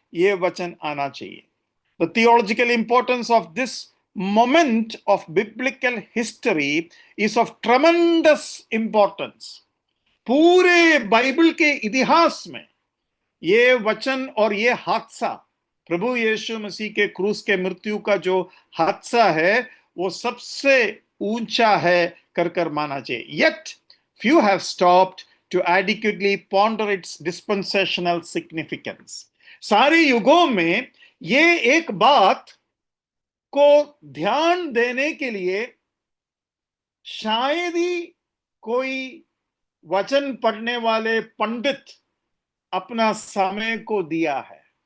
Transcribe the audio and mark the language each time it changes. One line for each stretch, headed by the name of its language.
Hindi: ये वचन आना चाहिए।
English: The theological importance of this moment of biblical history is of tremendous importance.
Hindi: पूरे बाइबल के इतिहास में ये वचन और ये हादसा, प्रभु यीशु मसीह के क्रूस के मृत्यु का जो हादसा है, वो सबसे ऊंचा है कर माना चाहिए।
English: Yet few have stopped to adequately ponder its dispensational significance।
Hindi: सारे युगों में ये एक बात को ध्यान देने के लिए शायद ही कोई वचन पढ़ने वाले पंडित अपना समय को दिया है।